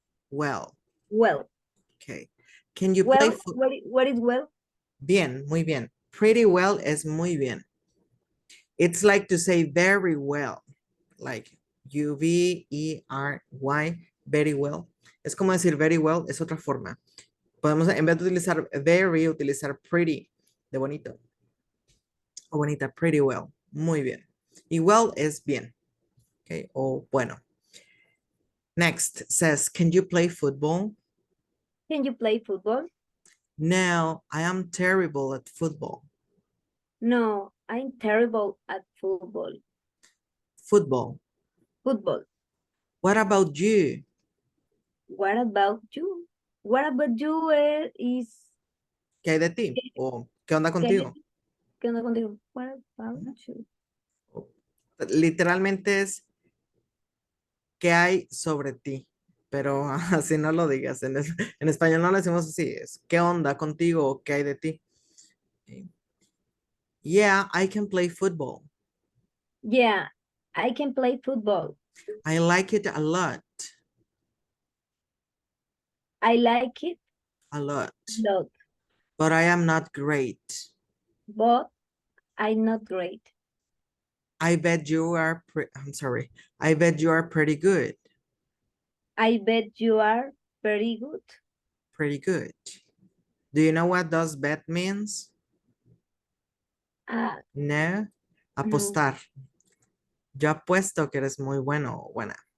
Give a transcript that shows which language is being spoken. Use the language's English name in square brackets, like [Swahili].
[English] well. well. Okay. Can you play Well, what is well? [Spanish] Bien, muy bien. [English] Pretty well [Spanish] es muy bien. [English] It's like to say very well, like U-V-E-R-Y, very well. [Spanish] Es como decir very well, es otra forma. Podemos, en vez de utilizar very, utilizar pretty, de bonito. O bonita, pretty well, muy bien. Y well es bien, okay, o bueno. [English] Next says, can you play football? Can you play football? No, I am terrible at football. No, I'm terrible at football. Football. Football. What about you? What about you? What about you is [Spanish] ¿Qué hay de ti? ¿O qué onda ¿qué contigo? qué onda contigo? [English] What about you? [Spanish] Literalmente es ¿qué hay sobre ti? Pero así no lo digas. En español no lo decimos así. Es ¿qué onda contigo? ¿O qué hay de ti? Okay. [English] Yeah, I can play football. Yeah, I can play football. I like it a lot. I like it A lot. a lot, But I am not great. but I'm not great. I bet you are I'm sorry. I bet you are pretty good. I bet you are very good. Pretty good. Do you know what does bet means? Ah, No. no. [Spanish] Apostar. Yo apuesto que eres muy bueno o buena.